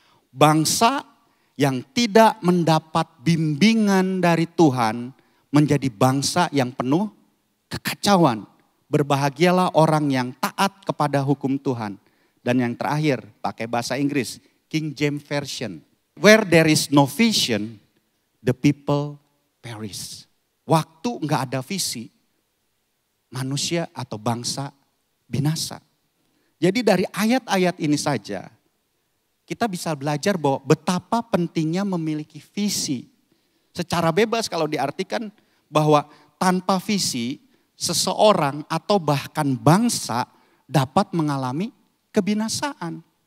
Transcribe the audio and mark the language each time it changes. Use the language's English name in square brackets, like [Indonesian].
[Indonesian] Bangsa yang tidak mendapat bimbingan dari Tuhan menjadi bangsa yang penuh kekacauan. Berbahagialah orang yang taat kepada hukum Tuhan. Dan yang terakhir pakai bahasa Inggris, King James Version. [English] Where there is no vision, the people perish. [Indonesian] Waktu enggak ada visi, manusia atau bangsa binasa. Jadi dari ayat-ayat ini saja kita bisa belajar bahwa betapa pentingnya memiliki visi. Secara bebas kalau diartikan bahwa tanpa visi seseorang atau bahkan bangsa dapat mengalami kebinasaan.